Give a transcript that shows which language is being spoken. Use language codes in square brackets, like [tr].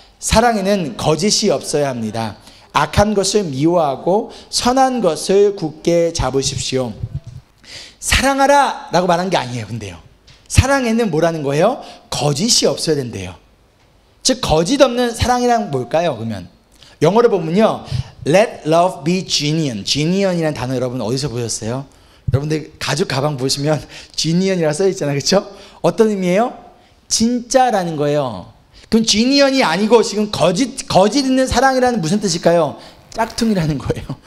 [ko] 사랑에는 거짓이 없어야 합니다. 악한 것을 미워하고 선한 것을 굳게 잡으십시오. 사랑하라 라고 말한 게 아니에요. 근데요, 사랑에는 뭐라는 거예요? 거짓이 없어야 된대요. 즉 거짓 없는 사랑이란 뭘까요? 그러면 영어로 보면요, [en] Let love be genuine. [ko] genuine이라는 단어 여러분 어디서 보셨어요? 여러분들 가죽 가방 보시면 genuine이라고 써있잖아요. 그렇죠? 어떤 의미예요? 진짜라는 거예요. 그럼 genuine이 아니고 지금 거짓 있는 사랑이라는 무슨 뜻일까요? 짝퉁이라는 거예요.